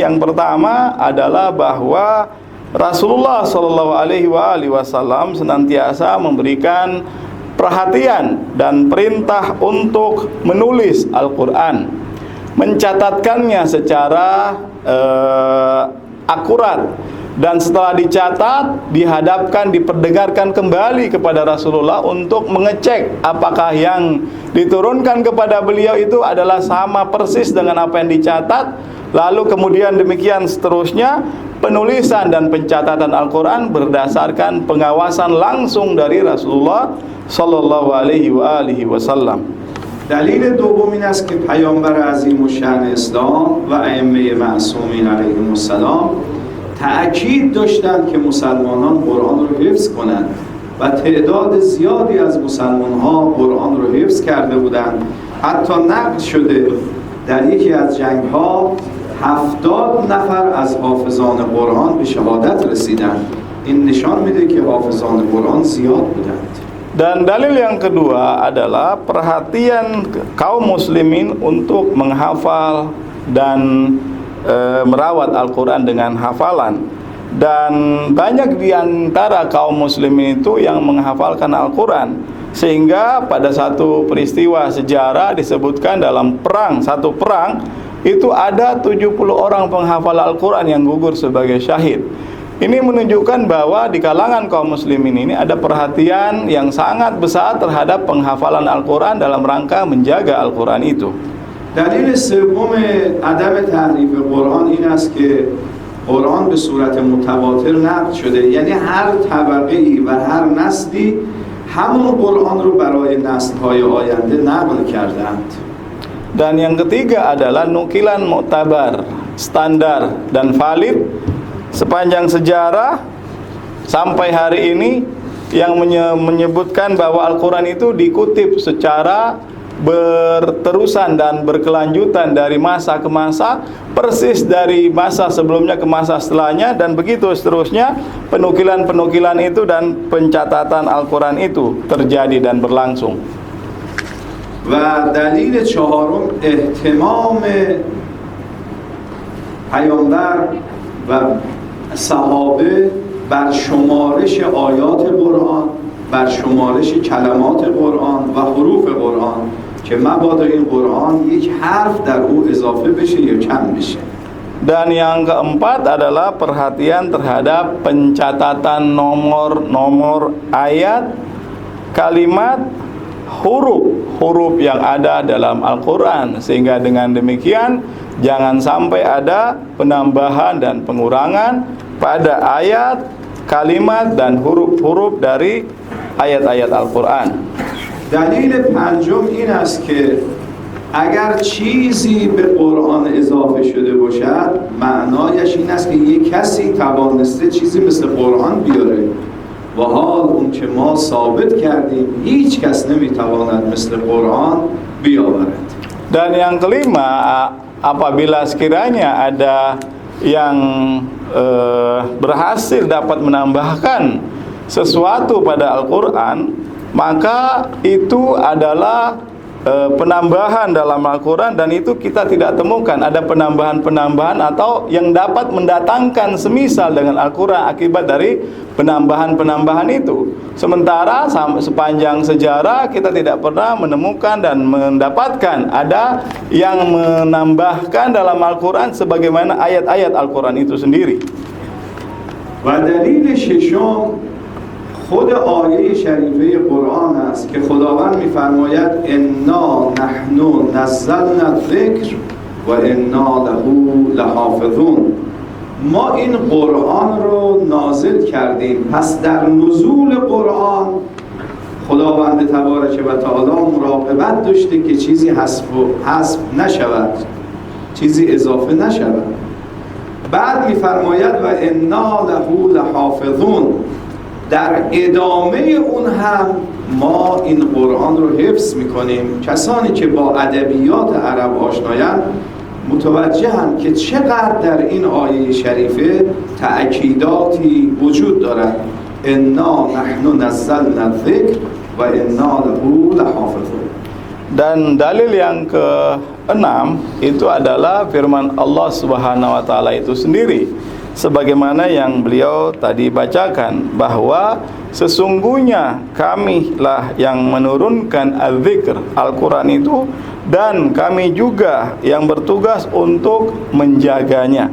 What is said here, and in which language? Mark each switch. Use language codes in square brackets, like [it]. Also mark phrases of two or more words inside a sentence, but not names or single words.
[id] Yang pertama adalah bahwa Rasulullah [ar] صلى الله عليه وسلم [id] senantiasa memberikan perhatian dan perintah untuk menulis Al-Quran, mencatatkannya secara akurat, dan setelah dicatat dihadapkan, diperdengarkan kembali kepada Rasulullah untuk mengecek apakah yang diturunkan kepada beliau itu adalah sama persis dengan apa yang dicatat. Lalu kemudian demikian seterusnya, penulisan dan pencatatan Al-Quran berdasarkan pengawasan langsung dari Rasulullah [ar] صلى الله عليه وسلم. [fa] دلیل دوم این است که پیامبر عظیم الشأن اسلام و ائمه معصومین [ar] علیهم السلام [fa] تأکید داشتند که مسلمانان قرآن رو حفظ کنند و تعداد زیادی از مسلمان‌ها قرآن رو حفظ کرده بودند. حتی نقل شده در یکی از جنگ‌ها 70 نفر از حافظان قرآن به شهادت رسیدند. این نشان میده که حافظان قرآن زیاد بودند. [id] Dan dalil yang kedua adalah perhatian kaum muslimin untuk menghafal dan merawat Al-Quran dengan hafalan. Dan banyak di antara kaum muslimin itu yang menghafalkan Al-Quran, sehingga pada satu peristiwa sejarah disebutkan dalam satu perang itu ada 70 orang penghafal Al-Quran yang gugur sebagai syahid. Ini menunjukkan bahwa di kalangan kaum muslimin ini ada perhatian yang sangat besar terhadap penghafalan Al-Quran dalam rangka menjaga Al-Quran itu. [fa] دلیل سوم عدم تحریف قرآن این است که قرآن به صورت متواتر نقل شده، یعنی هر طبقه‌ای و هر نسلی همون قرآن رو برای نسل‌های آینده نقل کردند. [id] Dan yang ketiga adalah nukilan mu'tabar, standar dan valid sepanjang sejarah sampai hari ini yang menyebutkan bahwa Al-Quran itu dikutip secara berterusan dan berkelanjutan dari masa ke masa, persis dari masa sebelumnya ke masa setelahnya, dan begitu seterusnya. Penukilan-penukilan itu dan pencatatan Al-Quran itu terjadi dan berlangsung. [fa] و دلیل چهارم اهتمام پیامبر و صحابه بر شمارش آیات قرآن، بر شمارش کلمات قرآن و حروف قرآن که مبادا این قرآن یک حرف در او اضافه بشه یا کم بشه. [id] Dan yang keempat adalah perhatian terhadap pencatatan nomor ayat, kalimat, huruf yang ada dalam Al-Quran, sehingga dengan demikian jangan sampai ada penambahan dan pengurangan pada ayat, kalimat, dan huruf-huruf dari ayat-ayat Al-Quran. [fa] دلیل پنجم این است که اگر چیزی به قرآن اضافه شده باشد معنایش این است که یک کسی توانسته چیزی مثل قرآن بیاره و حال اون که ما ثابت کردیم هیچ کس نمیتواند مثل قرآن بیاورد. [id] Dan yang kelima, apabila sekiranya ada yang berhasil dapat menambahkan sesuatu pada Al-Quran, maka itu adalah penambahan dalam Al-Quran, dan itu kita tidak temukan ada penambahan-penambahan atau yang dapat mendatangkan semisal dengan Al-Quran akibat dari penambahan-penambahan itu. Sementara sepanjang sejarah kita tidak pernah menemukan dan mendapatkan ada yang menambahkan dalam Al-Quran sebagaimana ayat-ayat Al-Quran itu sendiri. [fa] و دلیل ششم خود آیه شریفه قرآن است که خداوند می‌فرماید [ar] انا نحن نزلنا الذکر و انا له لحافظون. [fa] ما این قرآن رو نازل کردیم. پس در نزول قرآن خداوند [ar] تبارک و تعالی [fa] مراقبت داشته که چیزی حذف نشود، چیزی اضافه نشود. بعد میفرماید [ar] و انا له لحافظون، [fa] در ادامه اون هم ما این قرآن رو حفظ میکنیم. کسانی که با ادبیات عرب آشنایند متوجهند که چقدر در این آیه شریفه تأکیداتی وجود دارد. [ar] انا نحن نزلنا الذکر و انا له لحافظون. [id] Dan dalil yang ke-6 itu adalah firman Allah [ar] سبحانه وتعالى [id] itu sendiri, sebagaimana yang beliau tadi bacakan, bahwa sesungguhnya kamilah yang menurunkan az-zikr, Al-Quran itu, dan kami juga yang bertugas untuk menjaganya.